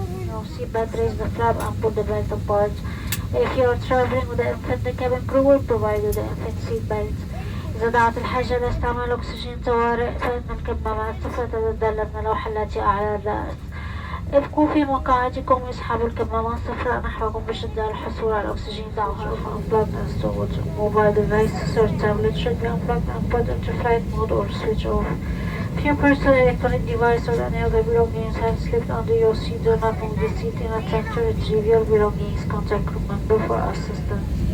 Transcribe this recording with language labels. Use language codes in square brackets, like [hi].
[en] No, seatbelt, raise the flap and pull the belt apart. If you are traveling with the infant, the cabin crew will provide you the infant seatbelt. [ar] إذا دعت الحاجة لاستعمال أكسجين طوارئ فإن الكمامات سوف تتدلى من اللوحة التي أعلى الرأس. ابقوا في مقاعدكم واسحبوا الكمامات الصفراء نحوكم بشدة للحصول على الأكسجين. دعوها [en] unplugged and stored. Mobile devices or tablet should be unplugged and put into flight mode or switch off. If your personal electronic device or any other belongings have slipped under your seat, do not move the seat and attempt to retrieve your belongings. Contact crew member for assistance.